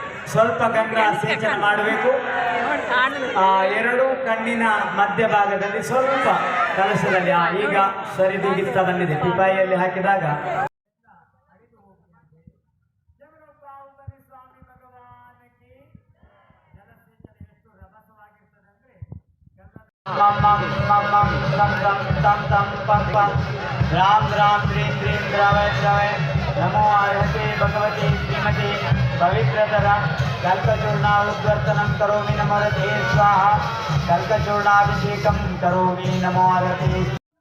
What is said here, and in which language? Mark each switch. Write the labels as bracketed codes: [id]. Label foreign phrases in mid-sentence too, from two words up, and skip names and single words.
[kn] ಸ್ವಲ್ಪ ಗಂಗಾ ಸೇಚನ ಮಾಡಬೇಕು. ಎರಡು ಕಣ್ಣಿನ ಮಧ್ಯಭಾಗದಲ್ಲಿ ಸ್ವಲ್ಪ ಕಲಶದಲ್ಲಿ ಈಗ ಸರಿದೂಗಿಸ್ತಾ ಬಂದಿದೆ. ಪಿಪಾಯಿಯಲ್ಲಿ ಹಾಕಿದಾಗ [sa] राम राम द्रीं द्रीं द्रवय द्रवय नमो अर्हते भगवते श्रीमते पवित्रतरा कल्पचूर्णा उद्वर्तनं करोमि नमो अर्हते स्वाहा कल्पचूर्णाभिषेकं करोमि नमो अर्हते।